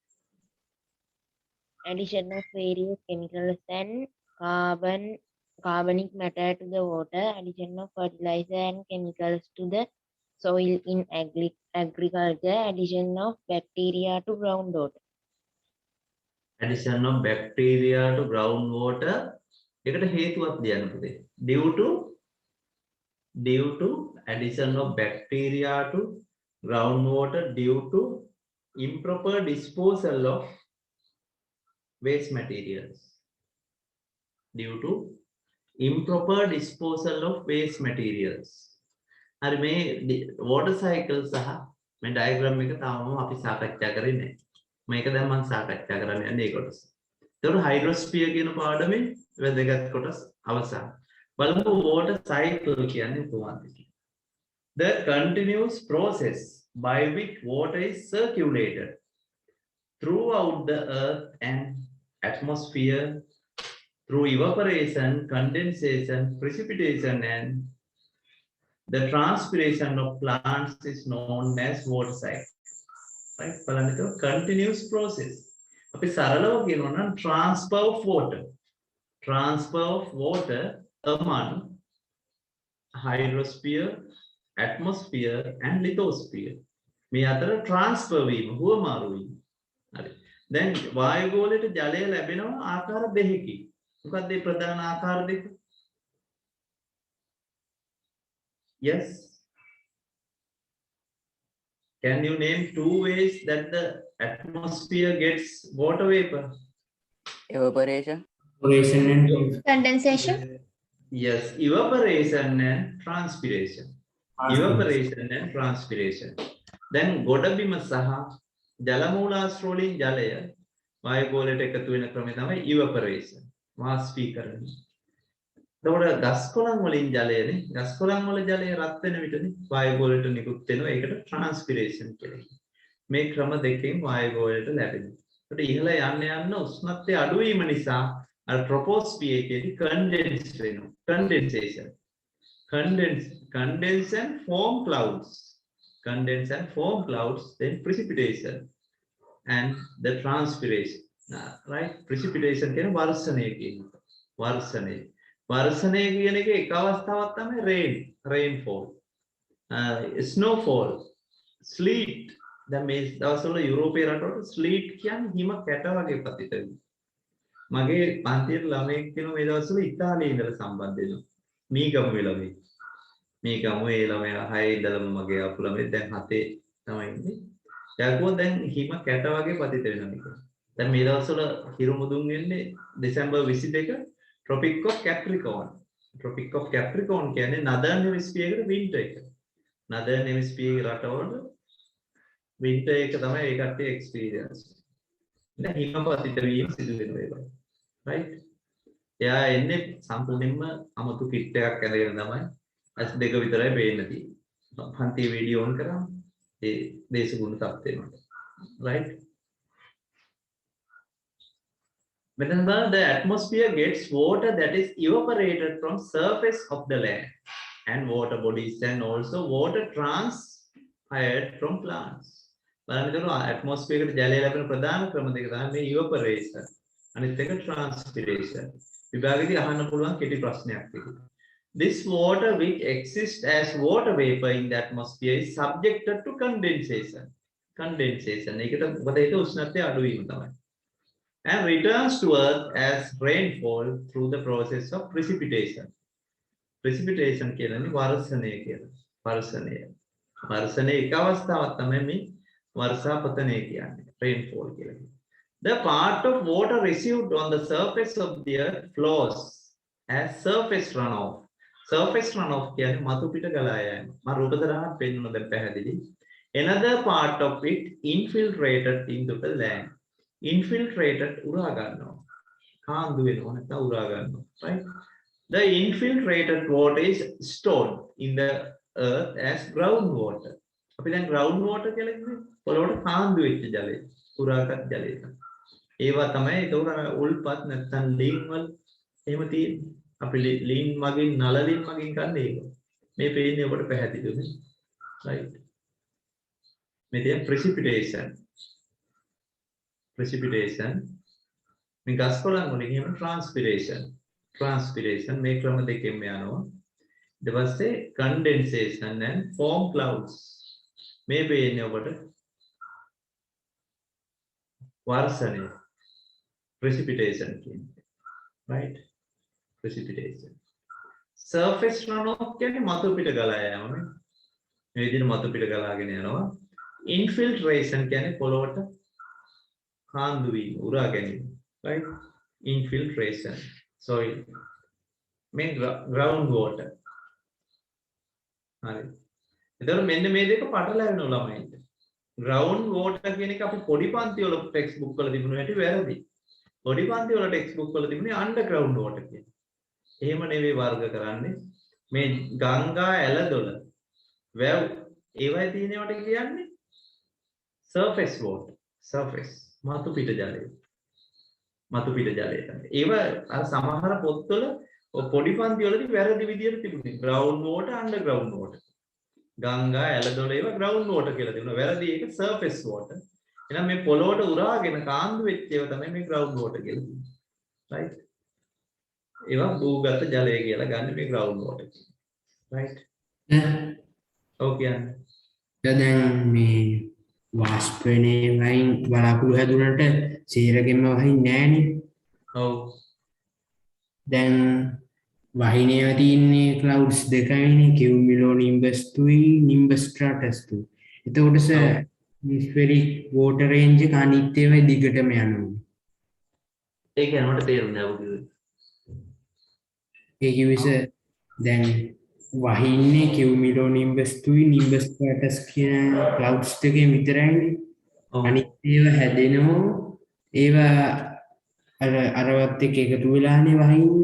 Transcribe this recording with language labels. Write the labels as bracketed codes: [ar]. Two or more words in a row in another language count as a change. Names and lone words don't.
[en] Addition of various chemicals and carbonic matter to the water, addition of fertilizer and chemicals to the soil in agriculture, addition of bacteria to groundwater. Addition of bacteria to groundwater. [si] එකට හේතුවක් දෙන්න පුතේ. [en] Due to addition of bacteria to groundwater due to improper disposal of waste materials. Due to improper disposal of waste materials. [si] හරි මේ [en] water cycle [si] සහ මේ diagram එක තාම අපි සාකච්ඡා කරේ නැහැ. මේක දැන් මම සාකච්ඡා කරන්න යන්නේ ඒ කොටස. එතකොට හයිඩ්‍රොස්ෆියර් කියන පාඩමේ වැදගත් කොටස් අවසන්. බලමු [en] water cycle [si] කියන්නේ කොහොමද කියලා. [en] The continuous process by which water is circulated throughout the earth and atmosphere through evaporation, condensation, precipitation and the transpiration of plants is known as water cycle. Right? බලන්න continuous process. [si] අපි සරලව කියනවා නම් [en] transfer of water among hydrosphere, atmosphere and lithosphere. [si] මේ අතර transfer වීම හුවමාරු වීම. හරි. දැන් වායු ගෝලයට ජලය ලැබෙනවා ආකාර දෙකකින්. මොකක්ද මේ ප්‍රධාන ආකාර දෙක? [en] Yes. Can you name two ways that the atmosphere gets water vapor? evaporation Evaporation and Condensation. Yes, evaporation and transpiration. Evaporation and transpiration. [si] Then ගොඩබිම සහ ජල මූලාශ්‍ර වලින් ජලය වායු ගෝලයට එකතු වෙන ක්‍රමය තමයි evaporation. වාෂ්පීකරණය. එතකොට ගස් කොළන් වලින් ජලයනේ ගස් කොළන් වල ජලය රත් වෙන විටනේ වායු ගෝලයට නිකුත් වෙනවා. ඒකට transpiration කියලා කියනවා. මේ ක්‍රම දෙකෙන් වායු ගෝලයට ලැබෙනවා. ඒකට ඉහළ යන්න යන්න උෂ්ණත්වය අඩු වීම නිසා අර troposphere එකේදී condense වෙනවා. [en] Condensation. Condense and form clouds. Condense and form clouds, then precipitation and the transpiration. [si] Right? Precipitation කියන්නේ වර්ෂණය කියනවා. වර්ෂණය කියන එක එක අවස්ථාවක් තමයි rainfall. [en] Snowfall, sleet. [si] දැන් මේ දවස්වල යුරෝපයේ රටවල sleet කියන්නේ හිම කැට වගේ පතිත වෙනවා. මගේ පන්තියේ ළමයෙක් කෙනෙක් මේ දවස්වල ඉතාලියේ ඉඳලා සම්බන්ධ වෙනවා. මීගමුවේ ළමයෙක්. මීගමුවේ ළමයා 6 ඉඳලම මගේ අපු ළමයෙක් දැන් 7 තමයි ඉන්නේ. එයාකෝ දැන් හිම කැට වගේ පතිත වෙනවා කියලා. දැන් මේ දවස්වල හිරු මුදුන් වෙන්නේ දෙසැම්බර් 22 Tropic of Capricorn. Tropic of Capricorn කියන්නේ Northern Hemisphere එකේ winter එක. Northern Hemisphere රටවල winter එක තමයි ඒ කට්ටිය experience. දැන් හිමපතිත වීම සිදු වෙනවා ඒක. Right? එයා එන්නේ සම්පූර්ණයෙන්ම අමුතු කිට් එකක් ඇඳගෙන තමයි ඇස් දෙක විතරයි පේන්න තියෙන්නේ. පන්ති වීඩියෝ ඔන් කරාම ඒ දේශගුණ තත්ත්වෙ මත. [en] Right? Whenever the atmosphere gets water that is evaporated from surface of the land and water bodies and also water transpired from plants. [si] බලන්න atmosphere එකට ජලය ලැබෙන ප්‍රධාන ක්‍රම දෙක තමයි මේ evaporation අනිත් එක transpiration. විභාගයේදී අහන්න පුළුවන් කෙටි ප්‍රශ්නයක් තිබුණා. [en] This water which exists as water vapor in the atmosphere is subjected to condensation. [si] ඒකට මොකද ඒක උෂ්ණත්වය අඩු වීම තමයි. [en] And returns to earth as rainfall through the process of precipitation. [si] Precipitation කියන්නේ වර්ෂණය කියලා. වර්ෂණය එක අවස්ථාවක් තමයි මේ වර්ෂාපතනය කියන්නේ. rainfall කියලා. [en] The part of water received on the surface of the earth flows as surface runoff. Surface runoff [si] කියන්නේ මතු පිට ගලා යෑම. මම රූප දරහක් පෙන්වන්න දැන් පැහැදිලි. [en] Another part of it infiltrated into the land. [si] Infiltrated උරා ගන්නවා. කාන්දු වෙනවා නැත්නම් උරා ගන්නවා. [en] Right? The infiltrated water is stored in the earth as groundwater. [si] අපි දැන් groundwater කියලා කියන්නේ පොළොවට කාන්දු වෙච්ච ජලය. උරාගත් ජලය. ඒවා තමයි ඒක උල්පත් නැත්නම් ලීන් වල එහෙම තියෙන්නේ. අපි ලීන් මගින් නලලින් මගින් ගන්න ඒක. මේ පේන්නේ ඔබට පැහැදිලිද? Right? මේ තියෙන precipitation මේ ගස් කොළන් වලින් එහෙම transpiration මේ ක්‍රම දෙකෙන්ම යනවා. ඊට පස්සේ [en] condensation and form clouds [si] මේ පේන්නේ ඔබට වර්ෂණය precipitation කියන්නේ. [en] Right? Precipitation. Surface runoff [si] කියන්නේ මතු පිට ගලා යාම. මේ විදිහට මතු පිට ගලාගෙන යනවා. Infiltration කියන්නේ පොළොවට කාන්දු වීම, උරා ගැනීම. [en] Right? Infiltration. Soil. Main ground water. [si] හරි. එතකොට මෙන්න මේ දෙක පටලැවෙනවා ළමයින්ට. [en] ground water [si] කියන එක අපි පොඩි පන්ති වල [en] text book [si] වල තිබුණ හැටි වැරදි. පොඩි පන්ති වල [en] text book [si] වල තිබුණේ [en] underground water [si] කියන. එහෙම නෙවෙයි වර්ග කරන්නේ. මේ ගංගා ඇලදොල වැව් ඒවයි තියෙනවට කියන්නේ [en] surface water. [si] surface මතු පිට ජලය. මතු පිට ජලය තමයි. ඒව අර සමහර පොත්වල පොඩි පන්ති වලදී වැරදි විදියට තිබුණේ. [en] ground water underground water. [si] ගංගා ඇලදොල ඒවා [en] ground water [si] කියලා තිබුණා. වැරදි ඒක [en] surface water. [si] එහෙනම් මේ පොළොවට උරාගෙන කාන්දු වෙච්ච ඒවා තමයි මේ [en] ground water [si] කියලා කියන්නේ. right? ඒවා භූගත ජලය කියලා ගන්න මේ [en] ground water. right? [si] ඔව් කියන්නේ. දැන් මේ වාෂ්පනේ වයින් බලාකුළු හැදුනට සීරගෙම වහින්නේ නැහනේ. ඔව්. දැන් වහිනේව තියෙන්නේ clouds දෙකයිනේ [en] cumulonimbus 2 nimbus stratus 2. [si] එතකොට [en] atmospheric water range [si] එක අනිත් ඒවා දිගටම යනවා. ඒක යනකොට තේරුන්නේ නැහැ ඔබ. ඒ කිවිස දැන් වහින්නේ [en] cumulonimbus 2 nimbus stratus [si] කියන clouds දෙකේ විතරයිනේ. ඔව්. අනිත් ඒවා හැදෙනවා ඒවා අරවත් එක්ක එකතු වෙලානේ වහින්නේ.